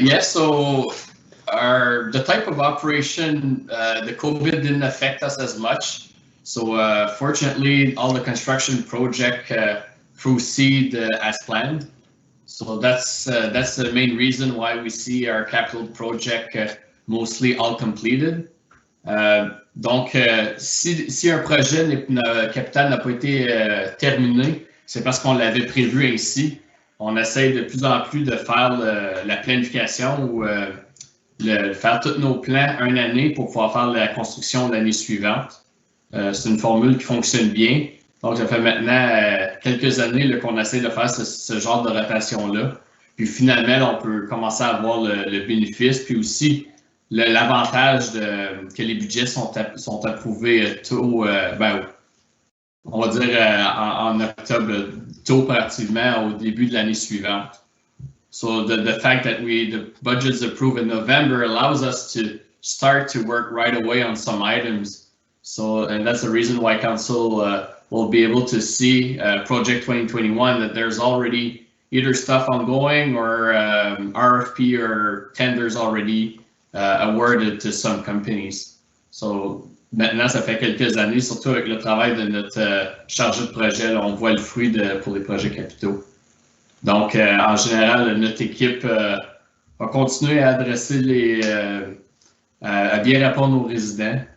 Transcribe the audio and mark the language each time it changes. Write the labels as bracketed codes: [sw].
[en] Yes, so the type of operation, the COVID didn't affect us as much. So fortunately, all the construction project proceed as planned. So that's the main reason why we see our capital project mostly all completed. [fr] Donc, si un projet capital n'a pas été terminé, c'est parce qu'on l'avait prévu ainsi. On essaie de plus en plus de faire la planification ou faire tous nos plans une année pour pouvoir faire la construction l'année suivante. C'est une formule qui fonctionne bien. Donc, ça fait maintenant quelques années qu'on essaie de faire ce genre de rotation-là. Puis finalement, on peut commencer à avoir le bénéfice. Puis aussi, l'avantage que les budgets sont approuvés tôt, on va dire en octobre, tôt pratiquement au début de l'année suivante. [en] So the fact that the budget's approved in November allows us to start to work right away on some items. So, and that's the reason why council will be able to see Project 2021 that there's already either stuff ongoing or RFP or tenders already awarded to some companies. [fr] So, maintenant, ça fait quelques années, surtout avec le travail de notre chargé de projet, là, on voit le fruit pour les projets capitaux. Donc, en général, notre équipe va continuer à adresser à bien répondre aux résidents.